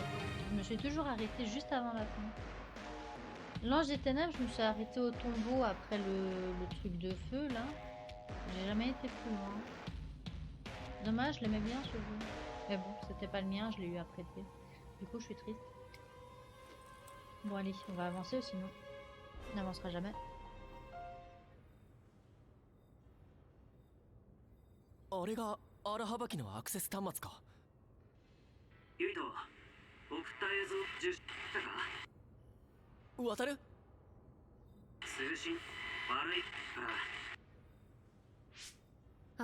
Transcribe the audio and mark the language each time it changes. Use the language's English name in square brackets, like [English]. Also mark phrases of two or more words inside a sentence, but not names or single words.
[French] Je me suis toujours arrêtée juste avant la fin. L'Ange des Ténèbres, je me suis arrêtée au tombeau après le truc de feu là. J'ai jamais été plus loin. Dommage, je l'aimais bien ce jeu. Mais bon, c'était pas le mien, je l'ai eu à prêter. Du coup, je suis triste. Bon, allez, on va avancer, sinon on n'avancera jamais. [Japanese] あれが荒幅機のアクセス端末か。ユイト、送った映像受信したか。渡る。通信悪いから。